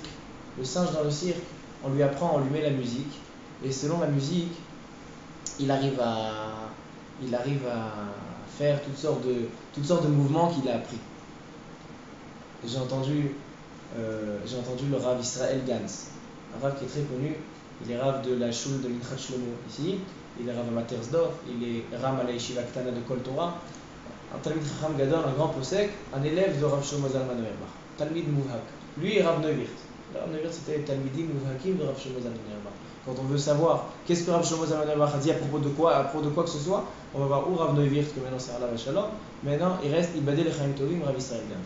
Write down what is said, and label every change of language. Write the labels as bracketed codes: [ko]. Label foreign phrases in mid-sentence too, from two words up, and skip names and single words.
[fr] Le singe dans le cirque, on lui apprend, on lui met la musique, et selon la musique, il arrive à faire toutes sortes de mouvements qu'il a appris. Et j'ai entendu le Rav Israël Gans, un Rav qui est très connu. Il est Rav de la Shul de Minchat Shlomo ici, il est Rav à Matersdorf, il est Ram à la Yeshiva Ktana de Kol Torah, un [he] תלמיד חכם גדול, [fr] un grand posek, un élève de Rav Shlomo Zalman Auerbach, [he] תלמיד מובהק. [fr] Lui est Rav Neuwirth. Rav Neuwirth c'était [he] תלמידים מובהקים [fr] de Rav Shlomo Zalman Auerbach. Quand on veut savoir qu'est-ce que Rav Shlomo Zalman Auerbach a dit à propos de quoi que ce soit, on va voir où Rav Neuwirth, que maintenant c'est [he] עליו שלום, [fr] maintenant il reste [he] יבדל לחיים טובים, [fr] Rav Israël Gans.